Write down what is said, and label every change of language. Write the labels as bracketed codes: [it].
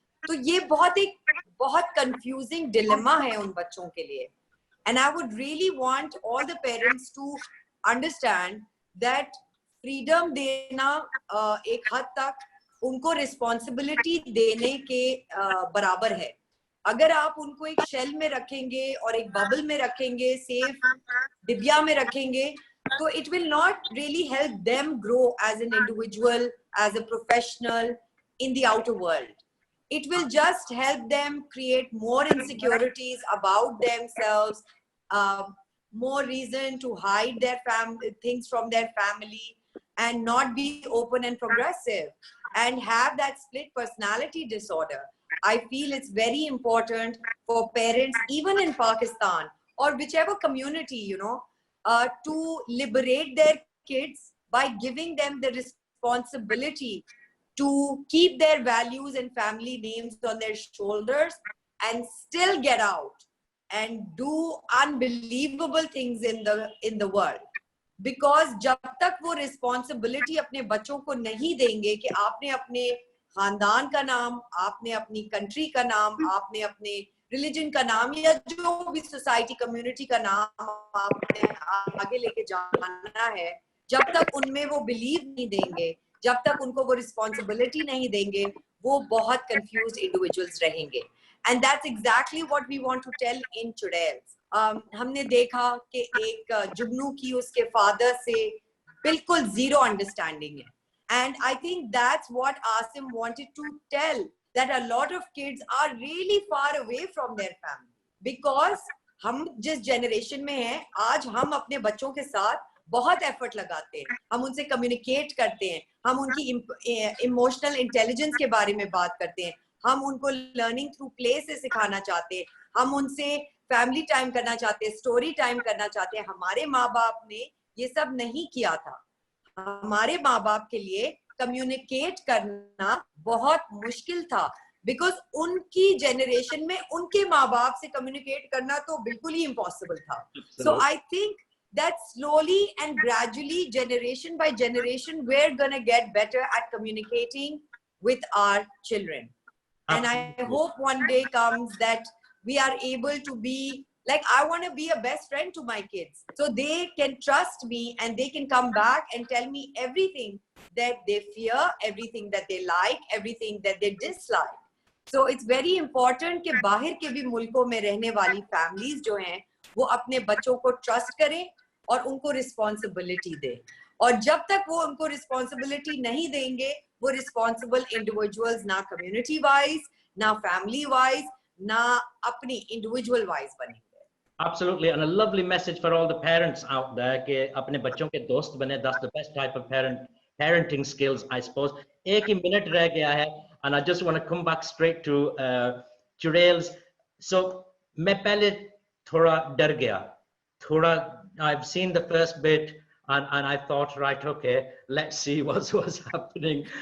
[hi] तो ये बहुत कंफ्यूजिंग डिलेमा है उन बच्चों के लिए। [en] and I would really want all the parents to understand that [hi] freedom देना एक हद तक उनको रिस्पॉन्सिबिलिटी देने के बराबर है। अगर आप उनको एक शेल में रखेंगे और एक बबल में रखेंगे, सेफ डिबिया में रखेंगे, तो [en] it will not really help them grow as an individual, as a professional in the outer world. It will just help them create more insecurities about themselves, more reason to hide their things from their family and not be open and progressive and have that split personality disorder. I feel it's very important for parents, even in Pakistan or whichever community, to liberate their kids by giving them the responsibility to keep their values and family names on their shoulders and still get out and do unbelievable things in the world. [hi] Because जब तक वो responsibility अपने बच्चों को नहीं देंगे कि आपने अपने खानदान का नाम, आपने अपनी कंट्री का नाम, आपने अपने रिलीजन का नाम या जो भी सोसाइटी कम्युनिटी का नाम आपने आगे लेके जाना है, जब तक उनमें वो बिलीव नहीं देंगे, जब तक उनको वो रिस्पॉन्सिबिलिटी नहीं देंगे, वो बहुत कंफ्यूज्ड इंडिविजुअल्स रहेंगे। [en] And that's exactly what we want to tell in Churails. [hi] हमने देखा कि एक जुगनू की उसके फादर से बिल्कुल जीरो अंडरस्टैंडिंग है। [en] And I think that's what Asim wanted to tell, that a lot of kids are really far away from their family. [hi] Because हम जिस generation में हैं, आज हम अपने बच्चों के साथ बहुत effort लगाते हैं, हम उनसे communicate करते हैं, हम उनकी emotional intelligence के बारे में बात करते हैं, हम उनको [en] learning through play [hi] से सिखाना चाहते हैं, हम उनसे family time करना चाहते हैं, story time करना चाहते हैं। हमारे माँ बाप ने ये सब नहीं किया था। हमारे माँ बाप के लिए कम्युनिकेट करना बहुत मुश्किल था, बिकॉज उनकी जनरेशन में उनके माँ बाप से कम्युनिकेट करना तो बिल्कुल ही इम्पॉसिबल था। [en] So I think that slowly and gradually, generation by generation, we're gonna get better at communicating with our children. And I hope one day comes that we are able to be like, I want to be a best friend to my kids, so they can trust me and they can come back and tell me everything that they fear, everything that they like, everything that they dislike. So it's very important [hi] कि बाहर के भी मुल्कों में रहने वाली families जो हैं, वो अपने बच्चों को trust करें और उनको responsibility दें। और जब तक वो उनको responsibility नहीं देंगे, वो responsible individuals ना community wise, ना family wise, ना अपनी individual wise बनेंगे। [en] Absolutely, and a lovely message for all the parents out there [hi] कि अपने बच्चों के दोस्त बने. [en] That's the best type of parenting skills, I suppose. [hi] एक ही मिनट रह गया है, [en] and I just want to come back straight to Churails. So [hi] मैं पहले थोड़ा डर गया, थोड़ा [en] I've seen the first bit and I thought, right, okay, let's see what's happening.